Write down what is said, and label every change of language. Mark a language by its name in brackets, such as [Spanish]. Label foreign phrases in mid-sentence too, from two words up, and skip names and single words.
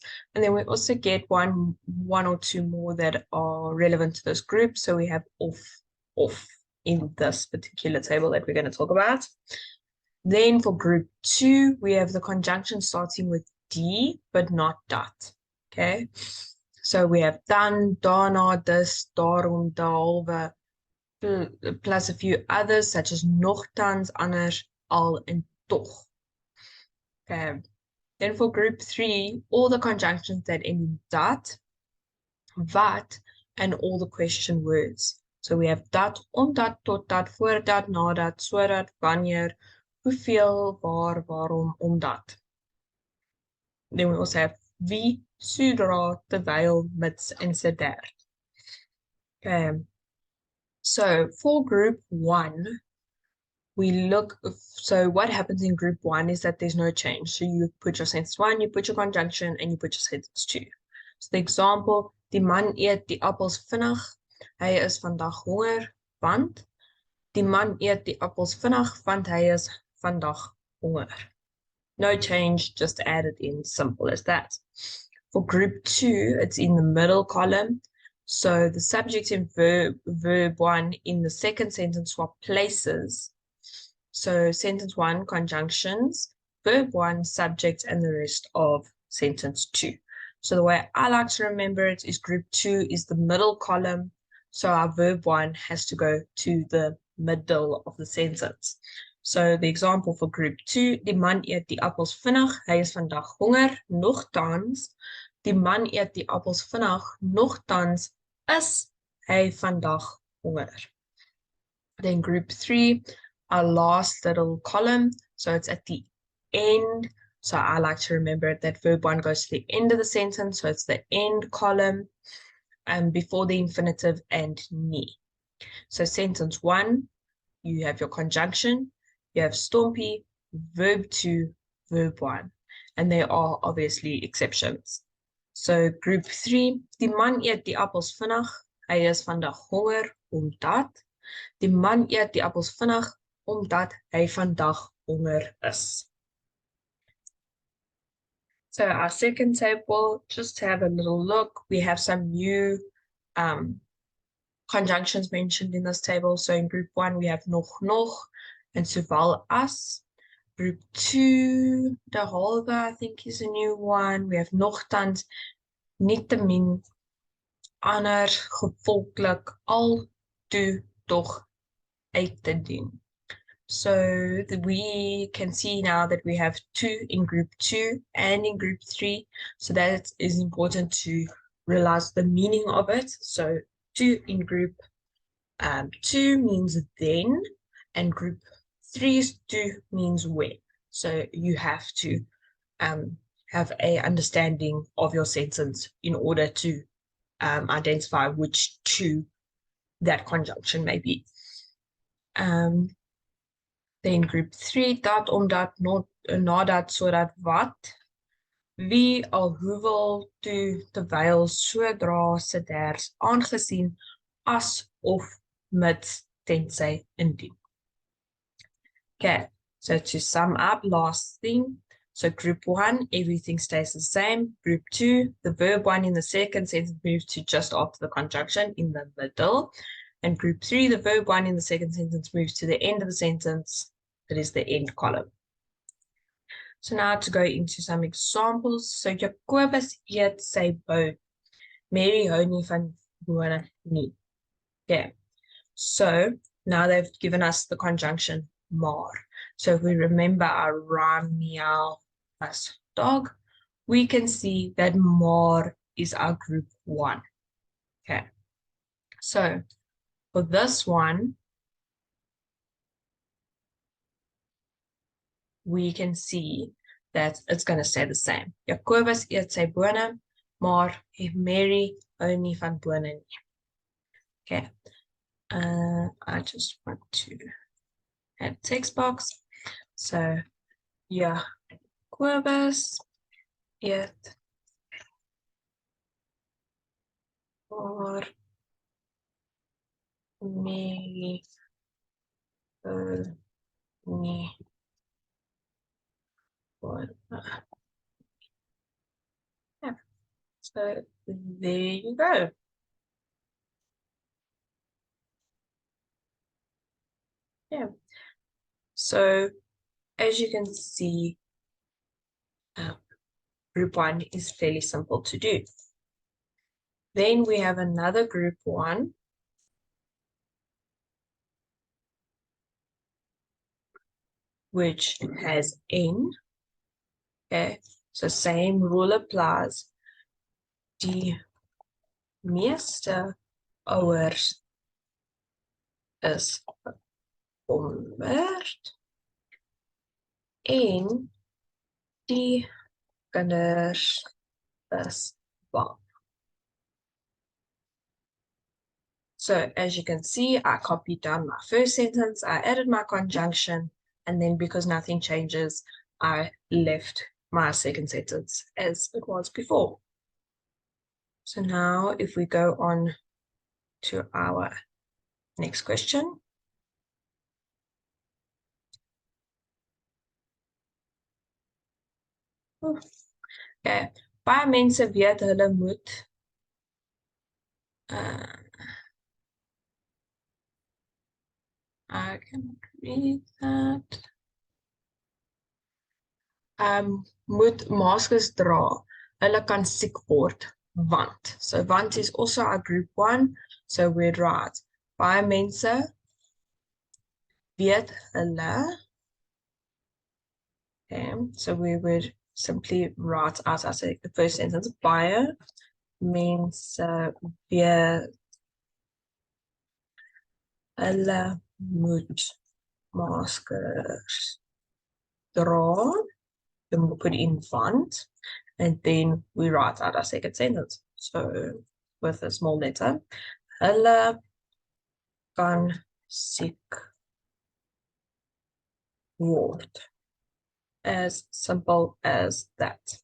[English] And then we also get one or two more that are relevant to this group. So we have of in this particular table that we're going to talk about. Then for group 2, we have the conjunction starting with D, but not dat. Okay, so we have [Afrikaans] dan, daarna, dus, daarom, daarhalve, [English] plus a few others such as [Afrikaans] nogtans, anders, al, [English] and toch. Okay, then for group 3, all the conjunctions that end in [Afrikaans] dat, wat, [English] and all the question words. So we have [Afrikaans] dat, omdat, totdat, voordat, nadat, sodat, wanneer, hoeveel, waar, waarom, omdat. [English] Then we also have [Afrikaans] wie, sodra, terwijl, mits, [English] and sedert. Okay. So for group 1, so what happens in group 1 is that there's no change. So you put your sentence 1, you put your conjunction, and you put your sentence 2. So the example, [Afrikaans] die man eet die appels vinnig, hy is vandag honger, want. Die man eet die appels vinnig, want hy is vandag honger. [English] No change, just added in, simple as that. For group 2, it's in the middle column. So the subject and verb 1 in the second sentence swap places. So sentence 1, conjunctions, verb 1, subject, and the rest of sentence 2. So the way I like to remember it is group 2 is the middle column. So our verb 1 has to go to the middle of the sentence. So the example for group 2, [Afrikaans] die man eet die appels vinnig, hy is vandag honger, nogtans. Die man eet die appels vinnig, nogtans is hy vandag honger. [English] Then group 3, our last little column, so it's at the end. So I like to remember that verb 1 goes to the end of the sentence, so it's the end column, before the infinitive and nie. So sentence 1, you have your conjunction, you have stompie, verb 2, verb 1, and there are obviously exceptions. So group 3, [Afrikaans] die man eet die appels vinnig, hy is vandag honger, omdat. Die man eet die appels vinnig, omdat hy vandag honger is. [English] So our second table, just to have a little look, we have some new conjunctions mentioned in this table. So in group 1, we have nog, and [Afrikaans] sowel as. [English] Group 2, derhalve, I think is a new one. We have [Afrikaans] nogtans, nietemin, ander, gevolglik, al, toe, toch, uit te doen. [English] So we can see now that we have 2 in group 2 and in group 3. So that is important to realize the meaning of it. So 2 in group 2 means then, and group 3's 2 means when. So you have to have a understanding of your sentence in order to identify which 2 that conjunction may be. Then group 3, [Afrikaans] dat, omdat, nadat, sodat, wat. Wie, al, hoewel, toe, terwyl, sodra, sedert, aangesien, as, of, mits, tensy, indien. [English] Okay, so to sum up, last thing. So group 1, everything stays the same. Group 2, the verb 1 in the second sentence moves to just after the conjunction in the middle. And group 3, the verb 1 in the second sentence moves to the end of the sentence. That is the end column. So now to go into some examples. [Afrikaans] So Jacobus eet sy bout. Mary hou nie van bone nie. [English] Okay. So now they've given us the conjunction maar. So if we remember our rhyme meow as dog, we can see that maar is our group 1. Okay. So for this one, we can see that it's going to stay the same. [Afrikaans] Jacobus eet sy bone, maar Mary hou nie van bone nie. [English] Okay. I just want to add text box. [Afrikaans] So Jacobus eet maar Mary hou nie bone. [English] Yeah. So there you go. Yeah. So as you can see, group 1 is fairly simple to do. Then we have another group 1, which has N. Okay, so same rule applies. [Afrikaans] Die meeste ouers is 100 en die kinders is bang. [English] So as you can see, I copied down my first sentence, I added my conjunction, and then because nothing changes, I left my second sentence as it was before. So now if we go on to our next question. [Afrikaans] Okay, baie mense weet hulle moet [English] I can read that. [Afrikaans] Moet maskers dra. Hulle kan siek word want. [English] So want is also our group 1. So we write [Afrikaans] baie mense weet hulle. [English] Okay, so we would simply write out as the first sentence. [Afrikaans] Baie mense weet hulle moet maskers dra. [English] Then we put in want, and then we write out our second sentence. So with a small letter, [Afrikaans] hulle kan siek word. [English] As simple as that.